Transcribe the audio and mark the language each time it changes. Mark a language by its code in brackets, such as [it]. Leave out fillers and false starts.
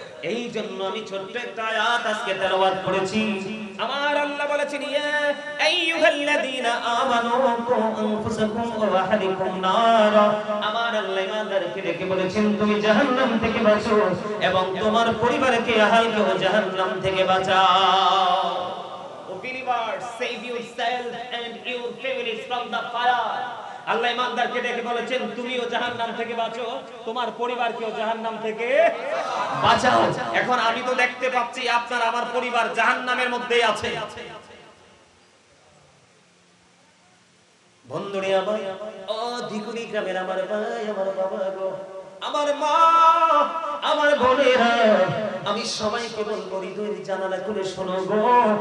[bn] এই জন্য আমি ছোট্ট একটা আয়াত আজকে তেলাওয়াত করেছি। আমার আল্লাহ বলেছেন [ar] ইয়া আইয়ুহাল্লাযীনা আমানু কু আনফুসাকুম ওয়া আহলিকুম নার। [bn] আমার আল্লাহ ইমানদারকে ডেকে বলেছেন তুমি জাহান্নাম থেকে বাঁচো এবং তোমার পরিবারকে আহলকেও জাহান্নাম থেকে বাঁচাও। [en] O believers, save yourself and your families from the fire. [bn] আল্লাহ ইমানদারকে ডেকে বলেছেন তুমিও জাহান্নাম থেকে বাঁচো, তোমার পরিবারকেও জাহান্নাম থেকে বাঁচাও। এখন আমি তো দেখতে পাচ্ছি আপনার আমার পরিবার জাহান্নামের মধ্যেই আছে। বন্ধুরে আমার, ও দিকুনি গ্রামের আমার ভাই, আমার বাবা গো, আমার মা, আমার বোনেরা, আমি সবাইকে বলবো হৃদয়ের জানালা খুলে শোনো গো।